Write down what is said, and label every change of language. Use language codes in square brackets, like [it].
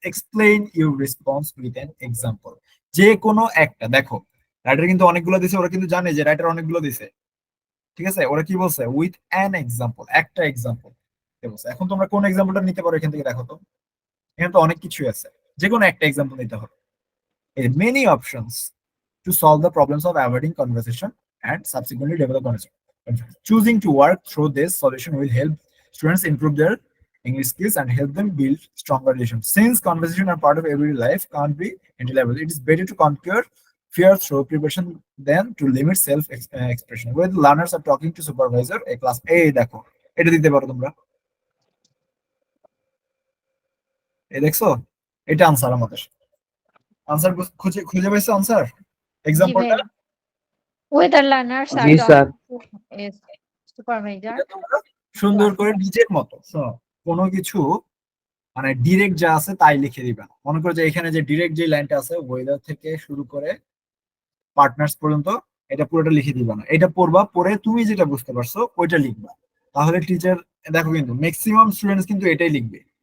[en] Explain your response with an example. [bn] যে কোনো একটা, দেখো রাইটার কিন্তু অনেকগুলো দিছে, ওরা কিন্তু জানে যে রাইটার অনেকগুলো দিছে, ঠিক আছে? ওরা কি বলছে? উইথ অ্যান এক্সাম্পল, একটা এক্সাম্পল বলছে। এখন তোমরা কোন এক্সাম্পলটা নিতে পারো এখান থেকে দেখো তো। এখানে তো অনেক কিছুই আছে, যে কোনো একটা এক্সাম্পল নিতে হবে। [en] Many options to solve the problems of avoiding conversation and subsequently develop conversation. Choosing to work through this solution will help students improve their English skills and help them build stronger relations. Since conversation are part of everyday life, can't be intelligible, it is better to conquer fear through preparation than to limit self-expression. When learners are talking to supervisor, a class, [bn] এই দেখো, এটা দিতে পারো তোমরা। এই দেখছো, এটা answer আমাদের। আনসার খুঁজে খুঁজে পাইছো আনসার জি এক্সাম্পলটা? [en] ভাইয়া। Whether learners are [bn] G sir. [en] talking to a supervisor, [bn] এটা তোমরা সুন্দর করে নিজের মতো কোনো কিছু মানে ডিরেক্ট যা আছে তাই লিখে দিবা। মনে করো যে এখানে যে ডিরেক্ট যে লাইনটা আছে, ওয়েদার থেকে শুরু করে পার্টনার্স পর্যন্ত, এটা পুরোটা লিখে দিবা না। এটা পড়বা, পড়ে তুমি যেটা বুঝতে পারছো ওইটা লিখবা। তাহলে টিচার, দেখো কিন্তু ম্যাক্সিমাম স্টুডেন্টস কিন্তু এটাই লিখবে।